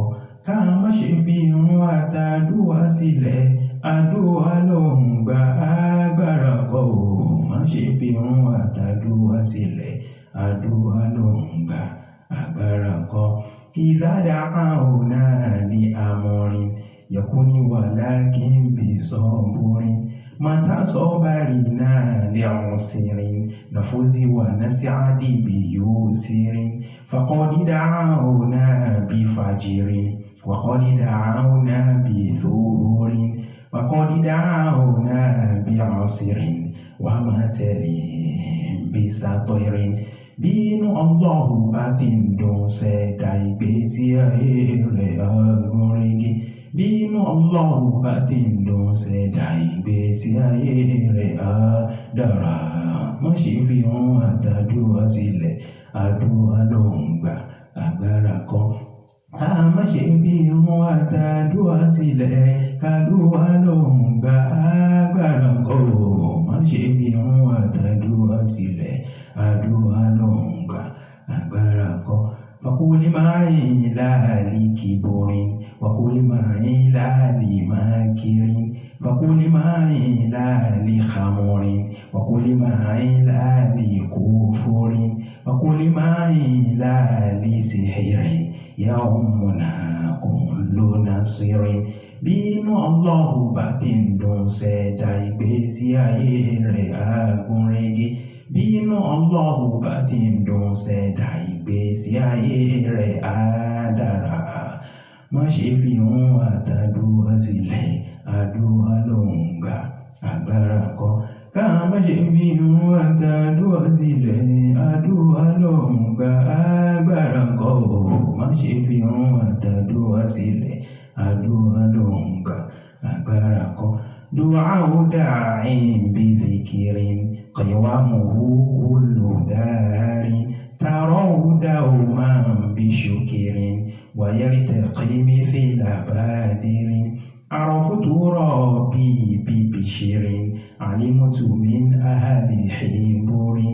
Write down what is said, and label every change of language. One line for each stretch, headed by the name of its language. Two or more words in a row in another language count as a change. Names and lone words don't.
Yoruba: Ká má ṣe fi hun àtàdúrà sílẹ̀, àdúrà ló ń gbà, agbára kọ́ o. Má ṣe fi hun àtàdúrà sílẹ̀, àdúrà ló ń gbà, agbára kọ́.
Arabic: إذا دعونا لأمر يكون ولكن بصبر. متى صبرنا لعسر نفوز ونسعد بيسر. فقد دعونا بفجر وقد دعونا بظهر. فقد دعونا بعصر وما طالهم بساتر.
Yoruba: Bínú Ọlọ́run bá ti ń dùn ṣẹ̀dá ìgbésí ayé rẹ̀ á gún régé. Bínú Ọlọ́run bá ti ń dùn ṣẹ̀dá ìgbésí ayé rẹ̀ á dára. Má ṣe fi hun àtàdúrà sílẹ̀, àdúrà ló ń gbà, agbára kọ́. Ká má ṣe fi hun àtàdúrà sílẹ̀, kàdúrà ló ń gbà, agbára kọ́. Má ṣe fi hun àtàdúrà sílẹ̀, àdúrà ló ń gbà, agbára kọ́.
Arabic: فقل معي لا للكبر وقل معي لا للمكر. فقل معي لا للخمر وقل معي لا للكفر. فقل معي لا للسحر يومنا كل ناصر.
Yoruba: Bínú Ọlọ́run bá ti ń dùn ṣẹ̀dá ìgbésí ayé rẹ̀ á gún régé. Bínú Ọlọ́run bá ti ń dùn ṣẹ̀dá ìgbésí ayé rẹ̀ á dára. Má ṣe fi hun àtàdúrà sílẹ̀, àdúrà ló ń gbà, agbára kọ́. Ká má ṣe fi hun àtàdúrà sílẹ̀, àdúrà ló ń gbà, agbára kọ́. Má ṣe fi hun àtàdúrà sílẹ̀, àdúrà ló ń gbà, agbára kọ́.
Arabic: دعاء داع بذكر قوامه كل دار. تراه دوما بشكر ويرتقي مثل بدر. عرفت ربي ببشر علمت من أهل حبور.